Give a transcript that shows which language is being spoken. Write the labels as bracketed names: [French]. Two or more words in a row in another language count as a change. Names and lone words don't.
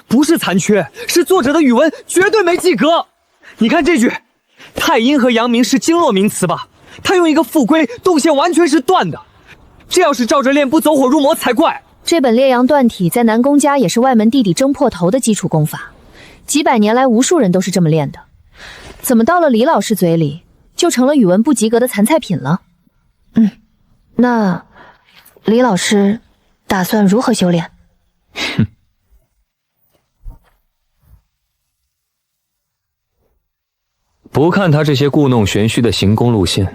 [Chinese] 不是殘缺，是作者的語文絕對沒及格。你看這句，太陰和陽明是經絡名詞吧？他用一個復歸，動線完全是斷的。這要是照着練，不走火入魔才怪。這本《列陽斷體》在南宮家也是外門弟弟爭破頭的基礎功法，幾百年來無數人都是這麼練的。怎麼到了李老師嘴裡，就成了語文不及格的殘菜品了？那李老師打算如何修煉？哼。不看他這些故弄玄虛的行功路線，